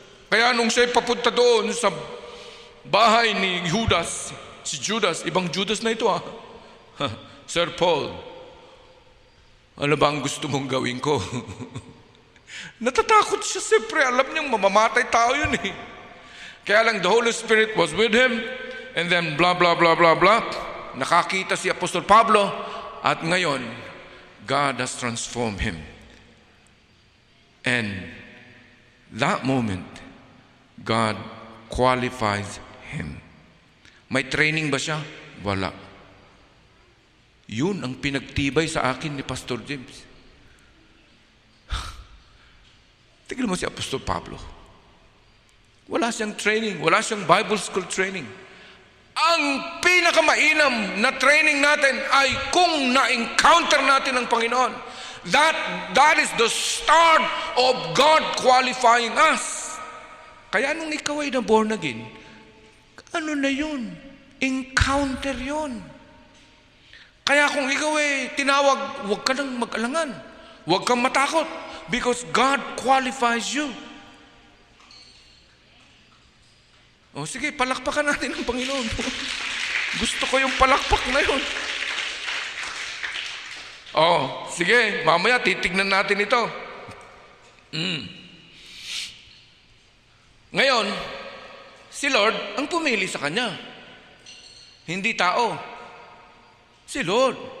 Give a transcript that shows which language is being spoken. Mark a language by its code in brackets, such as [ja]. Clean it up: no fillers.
[tl] Kaya nung siya'y papunta doon sa bahay ni Judas, si Judas, ibang Judas na ito Sir Paul, ano ba ang gusto mong gawin ko? Natatakot siya, siyempre. Alam niyang mamamatay tao yun eh. Kaya lang, [en] the Holy Spirit was with him. And then, blah, blah, blah, blah, blah. [tl] Nakakita si Apostol Pablo. At ngayon, [en] God has transformed him. And that moment, God qualifies him. [tl] May training ba siya? Wala. Yun ang pinagtibay sa akin ni Pastor James. Tignan mo si Apostol Pablo. Wala siyang training, wala siyang Bible school training. Ang pinakamainam na training natin ay kung na-encounter natin ang Panginoon. [en] That is the start of God qualifying us. [tl] Kaya nung ikaw ay na born again, ano na yun? Encounter yun. Kaya kung ikaw ay tinawag, huwag ka nang mag-alangan. Huwag kang matakot. [en] Because God qualifies you. [tl] O sige, palakpakan natin ang Panginoon. Gusto ko yung palakpak na yun. Sige, mamaya titignan natin ito. Ngayon, si Lord ang pumili sa kanya. Hindi tao. Si Lord.